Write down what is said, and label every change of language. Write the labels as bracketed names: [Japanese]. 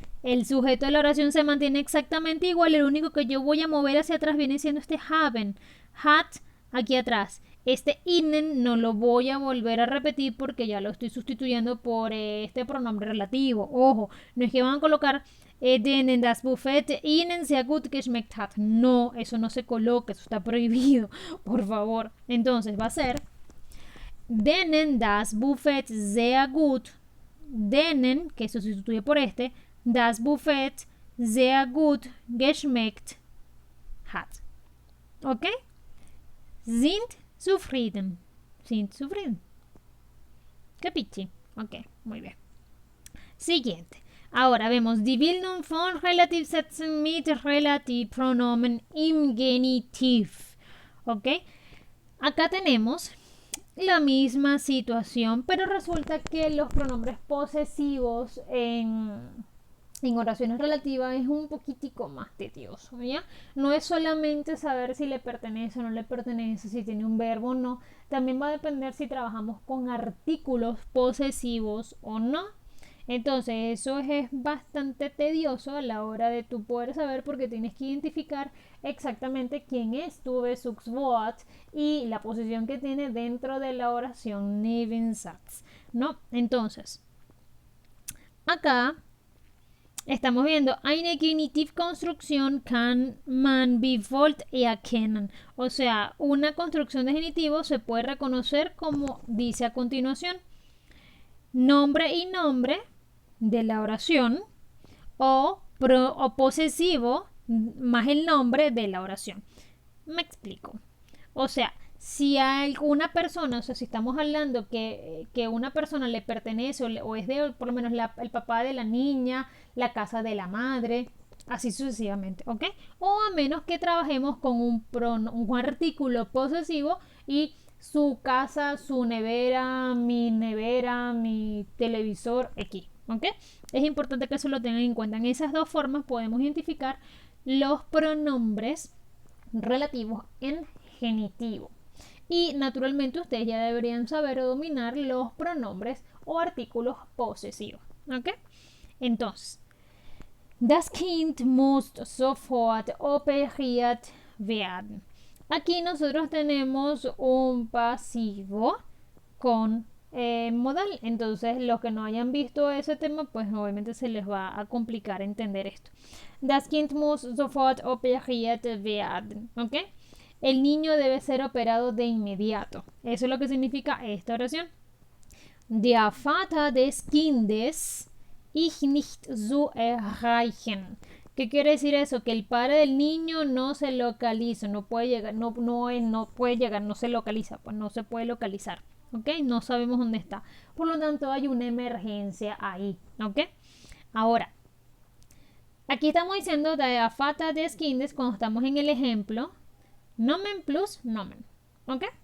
[Spanish] El sujeto de la oración se mantiene exactamente igual. El único que yo voy a mover hacia atrás viene siendo este haben. Hat, aquí atrás. Este innen no lo voy a volver a repetir porque ya lo estoy sustituyendo por este pronombre relativo. Ojo, no es que van a colocar [German] denen das Buffet ihnen sehr gut geschmeckt hat. [Spanish] No, eso no se coloca, eso está prohibido, por favor. Entonces va a ser [German] denen das Buffet sehr gut. Denen, [Spanish] que se sustituye por este, [German] das Buffet sehr gut geschmeckt hat. ¿Ok? Sind zufrieden. Sind zufrieden. [Spanish] Capichi. Ok, muy bien. Siguiente. Ahora vemos [German] die Bildung von Relativsätzen mit Relativpronomen im Genitiv. [Spanish] ¿Ok? Acá tenemos la misma situación, pero resulta que los pronombres posesivos en oraciones relativas es un poquitico más tedioso, ¿ya? No es solamente saber si le pertenece o no le pertenece, si tiene un verbo o no, también va a depender si trabajamos con artículos posesivos o no. Entonces eso es bastante tedioso a la hora de tú poder saber, porque tienes que identificar exactamente quién es tu Bezugswort y la posición que tiene dentro de la oración Nebensatz, ¿no? Entonces, acá estamos viendo [German] eine Genitivkonstruktion kann man wie folgt erkennen. [Spanish] O sea, una construcción de genitivo se puede reconocer como dice a continuación: nombre y nombre de la oración o posesivo más el nombre de la oración. Me explico. O sea, si a alguna persona, o sea, si estamos hablando que una persona le pertenece o es de, por lo menos, el papá de la niña, la casa de la madre, así sucesivamente, ¿ok? O a menos que trabajemos con un artículo posesivo y su casa, su nevera, mi televisor X, ¿ok? Es importante que eso lo tengan en cuenta. En esas dos formas podemos identificar los pronombres relativos en genitivo. Y naturalmente ustedes ya deberían saber o dominar los pronombres o artículos posesivos, ¿ok? Entonces, [German] das Kind muss sofort operiert werden. [Spanish] Aquí nosotros tenemos un pasivo con modal. Entonces, los que no hayan visto ese tema, pues obviamente se les va a complicar entender esto. [German] Das Kind muss sofort operiert werden. [Spanish] ¿Ok? El niño debe ser operado de inmediato. Eso es lo que significa esta oración. [German] Der Vater des Kindes ist nicht zu erreichen. [Spanish] ¿Qué quiere decir eso? Que el padre del niño no se localiza, no puede llegar, no puede llegar, no se localiza, pues no se puede localizar, ¿ok? No sabemos dónde está. Por lo tanto, hay una emergencia ahí, ¿ok? Ahora, aquí estamos diciendo [German] der Vater des Kindes [Spanish] cuando estamos en el ejemplo, Nomen plus Nomen, ¿ok?